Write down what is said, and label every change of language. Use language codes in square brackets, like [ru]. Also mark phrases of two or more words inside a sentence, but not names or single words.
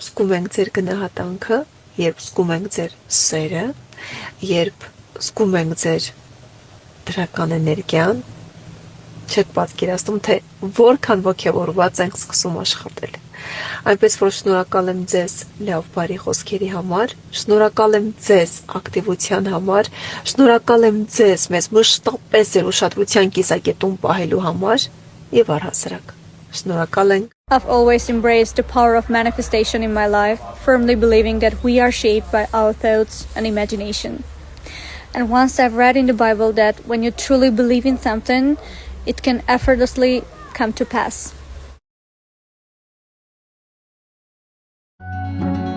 [hy] զգում ենք ձեր գնահատանքը, երբ զգում ենք ձեր սերը, երբ զգում ենք ձեր դրական էներգիան, չեք պատկերացնում, թե որքան ոգևորված ենք սկսում աշխատել։ Այնպես որ շնորհակալ եմ ձեզ լավ բարի խոսքերի համար, շնորհակալ եմ ձեզ ակտիվության համար, շնորհակալ եմ ձեզ մեզ մշտապես ձեր ուշադրության կիսակետում պահելու համար եւ առհասարակ շնորհակալ ենք։ [en] I've always embraced the power of manifestation in my life, firmly believing that we are shaped by our thoughts and imagination. And once I've read in the Bible that when you truly believe in something, it can effortlessly come to pass.